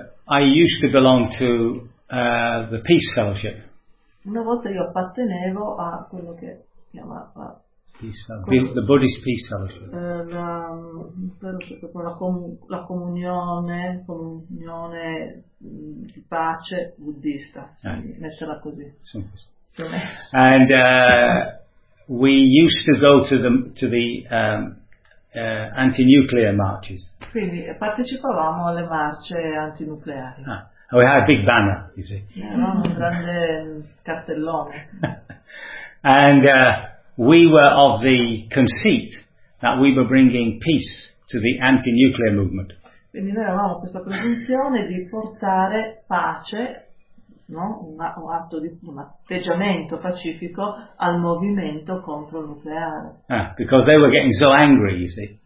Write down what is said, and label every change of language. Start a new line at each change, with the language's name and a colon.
English: I used to belong to the Peace Fellowship.
Italian: Una volta io appartenevo a quello che chiamava
English: The Buddhist Peace Fellowship.
Italian: La comunione di pace buddista, metterla così.
English: And we used to go to the anti-nuclear marches.
Italian: Quindi partecipavamo alle marce antinucleari.
English: We had a big banner, you see.
Italian: Avevamo un grande cartellone.
English: And we were of the conceit that we were bringing peace to the anti-nuclear movement.
Italian: Quindi noi avevamo questa presunzione di portare pace, no? Un atteggiamento pacifico al movimento contro il nucleare.
English: Ah, because they were getting so angry, you see.